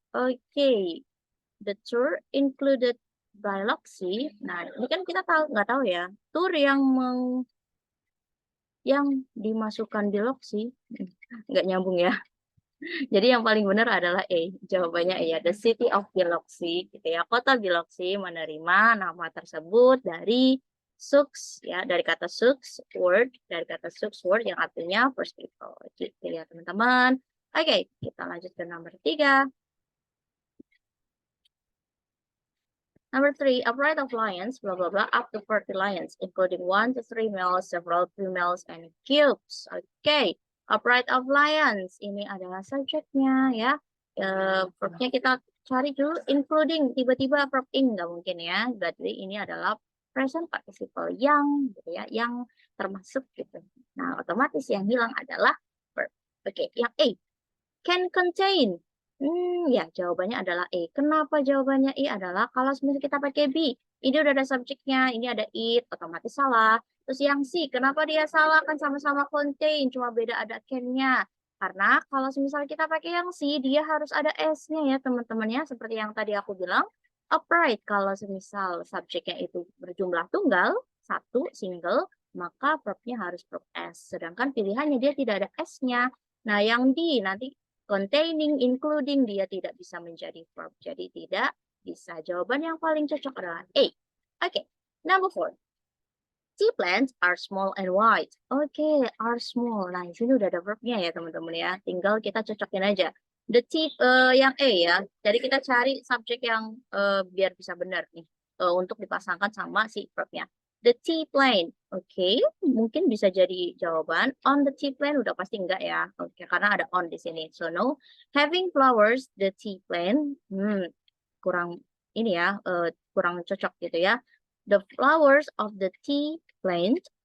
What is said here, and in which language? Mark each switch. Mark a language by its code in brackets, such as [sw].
[en] Oke, the tour included Biloxi. [id] Nah, ini kan kita nggak tahu ya. Tour yang dimasukkan Biloxi, nggak nyambung ya. Jadi yang paling benar adalah A. Jawabannya A ya. [en] The city of Biloxi, [id] gitu ya. Kota Biloxi menerima nama tersebut dari suks ya, dari kata suks word, yang artinya [en] first people, [id] gitu ya teman-teman. Oke, kita lanjut ke nomor 3. [en] Number 3, a pride of lions, blah, blah, blah, up to 40 lions, including 1 to 3 males, several females, and cubes. Oke, a pride of lions. [id] Ini adalah subjeknya ya. Verbnya kita cari dulu, including, tiba-tiba verb ing, nggak mungkin ya. Berarti ini adalah present participle yang, gitu ya, yang termasuk gitu. Nah, otomatis yang hilang adalah verb. Oke, yang A, [en] can contain. [id] Ya, jawabannya adalah E. Kenapa jawabannya E adalah kalau misalnya kita pakai B, ini udah ada subjeknya, ini ada it, otomatis salah. Terus yang C, kenapa dia salah? Kan sama-sama contain, cuma beda ada can-nya. Karena kalau misalnya kita pakai yang C, dia harus ada S-nya ya teman-teman ya. Seperti yang tadi aku bilang, upright. Kalau semisal subjeknya itu berjumlah tunggal, satu, single, maka verb-nya harus verb S. Sedangkan pilihannya dia tidak ada S-nya. Nah, yang D nanti containing, including, dia tidak bisa menjadi verb. Jadi tidak bisa. Jawaban yang paling cocok adalah A. [en] Oke, number 4. Tea plants are small and white. [id] Oke, are small. Nah, di sini udah ada verbnya ya teman-teman ya. Tinggal kita cocokin aja. The tea yang A ya. Jadi kita cari subjek yang biar bisa benar nih. Untuk dipasangkan sama si verbnya. [en] The tea plant. [id] Oke, mungkin bisa jadi jawaban. [en] On the tea plant [id] udah pasti enggak ya. Oke, karena ada on di sini. [en] So no. Having flowers, the tea plant. [id] Kurang ini ya, kurang cocok gitu ya. [en] The flowers of the tea plant.